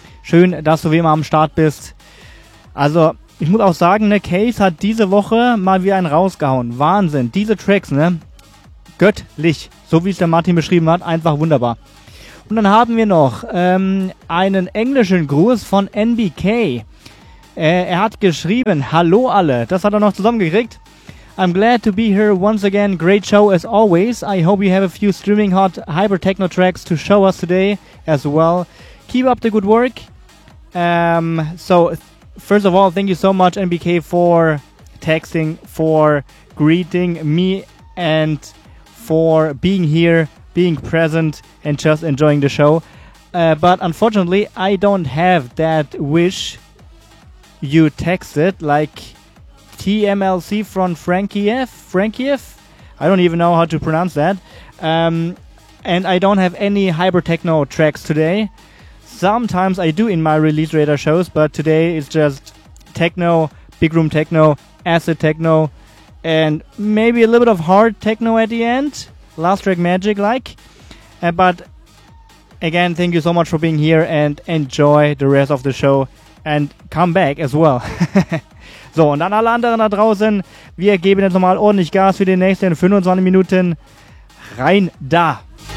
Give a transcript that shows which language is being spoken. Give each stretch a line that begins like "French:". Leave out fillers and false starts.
German: Schön, dass du wie immer am Start bist. Also, ich muss auch sagen, ne, Case hat diese Woche mal wieder einen rausgehauen. Wahnsinn, diese Tracks, ne? Göttlich, so wie es der Martin beschrieben hat, einfach wunderbar. Und dann haben wir noch einen englischen Gruß von NBK. Er hat geschrieben, hallo alle, das hat er noch zusammengekriegt.
English: I'm glad to be here once again, great show as always. I hope you have a few streaming hot hyper techno tracks to show us today as well. Keep up the good work. First of all, thank you so much NBK for texting, for greeting me and for being here, being present and just enjoying the show. But unfortunately, I don't have that wish you texted, like TMLC from Frankie F? I don't even know how to pronounce that. And I don't have any hyper techno tracks today. Sometimes I do in my release radar shows, but today it's just techno, big room techno, acid techno, and maybe a little bit of hard techno at the end. Last track magic like. But again, thank you so much for being here and enjoy the rest of the show and come back as well.
German: So, und dann alle anderen da draußen, wir geben jetzt nochmal ordentlich Gas für die nächsten 25 Minuten. Rein da!